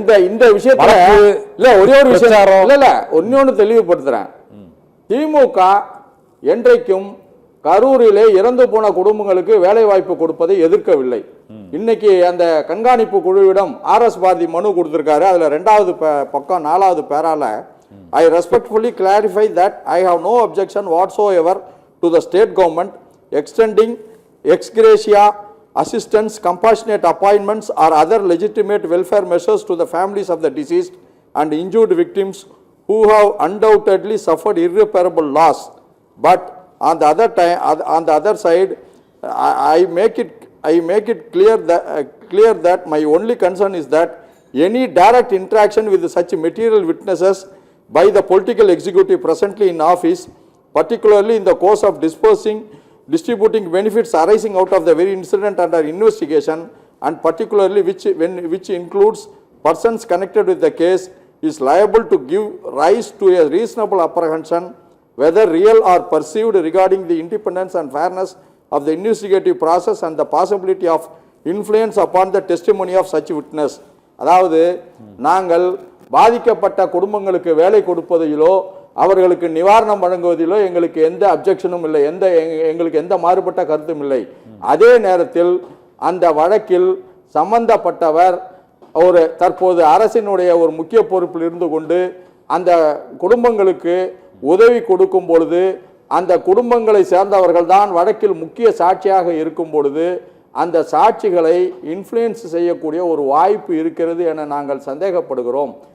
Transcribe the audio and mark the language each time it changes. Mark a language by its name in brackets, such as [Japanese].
[Tamil] இந்த விஷயத்துல இல்ல ஒரே ஒரு விஷயம் இல்ல ஒன்னொன்னு தெளிவுபடுத்துறேன். திமுக என்றைக்கும் கரூரிலே இறந்து போன குடும்பங்களுக்கு வேலை வாய்ப்பு கொடுப்பதை எதிர்க்கவில்லை. இன்னைக்கு அந்த கண்காணிப்பு குழுவிடம் ஆர்எஸ் பாரதி மனு கொடுத்திருக்காரு. அதுல 2வது பக்கம் 4வது பேரால [English] I respectfully clarify that I have no objection whatsoever to the state government extending ex gratia assistance, compassionate appointments or other legitimate welfare measures to the families of the deceased and injured victims who have undoubtedly suffered irreparable loss. But on the other side, I make it clear that my only concern is that any direct interaction with such material witnesses by the political executive presently in office, particularly in the course of distributing benefits arising out of the very incident under investigation, and particularly which includes persons connected with the case, is liable to give rise to a reasonable apprehension, whether real or perceived, regarding the independence and fairness of the investigative process and the possibility of influence upon the testimony of such witness. [Tamil] அதாவது நாங்கள் பாதிக்கப்பட்ட குடும்பங்களுக்கு வேலை கொடுப்பதிலோ அவர்களுக்கு நிவாரணம் வழங்குவதிலோ எங்களுக்கு எந்த அப்ஜெக்ஷனும் இல்லை, எங்களுக்கு எந்த மாறுபட்ட கருத்தும் இல்லை. அதே நேரத்தில் அந்த வழக்கில் சம்பந்தப்பட்டவர் ஒரு தற்போது அரசினுடைய ஒரு முக்கிய பொறுப்பில் இருந்து கொண்டு அந்த குடும்பங்களுக்கு உதவி கொடுக்கும் பொழுது அந்த குடும்பங்களை சேர்ந்தவர்கள் தான் வழக்கில் முக்கிய சாட்சியாக இருக்கும் பொழுது அந்த சாட்சிகளை இன்ஃப்ளூயன்ஸ் செய்யக்கூடிய ஒரு வாய்ப்பு இருக்கிறது என நாங்கள் சந்தேகப்படுகிறோம்.